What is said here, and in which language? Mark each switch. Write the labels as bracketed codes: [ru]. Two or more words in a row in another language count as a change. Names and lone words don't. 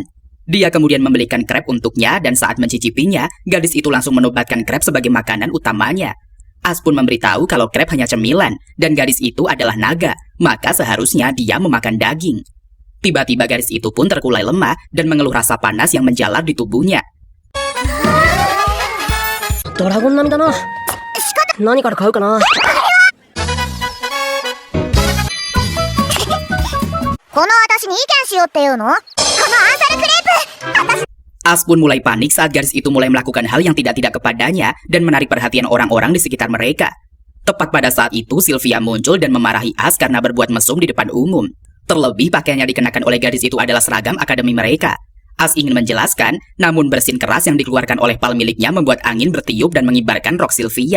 [id] Dia kemudian membelikan krep untuknya dan saat mencicipinya, gadis itu langsung menobatkan krep sebagai makanan utamanya. As pun memberitahu kalau krep hanya cemilan dan gadis itu adalah naga, maka seharusnya dia memakan daging. Tiba-tiba gadis itu pun terkulai lemah dan mengeluh rasa panas yang menjalar di tubuhnya. [ja] ドラゴン並みだな。何から買うかな。ここの私に意見しようっていうの？このアンサルクレープ！ [id] As pun mulai panik saat gadis itu mulai melakukan hal yang tidak-tidak kepadanya dan menarik perhatian orang-orang di sekitar mereka. Tepat pada saat itu, Sylvia muncul dan memarahi As karena berbuat mesum di depan umum. Terlebih, pakaian yang dikenakan oleh gadis itu adalah seragam akademi mereka. As ingin menjelaskan, namun bersin keras yang dikeluarkan oleh pal miliknya membuat angin bertiup dan mengibarkan rok Sylvia.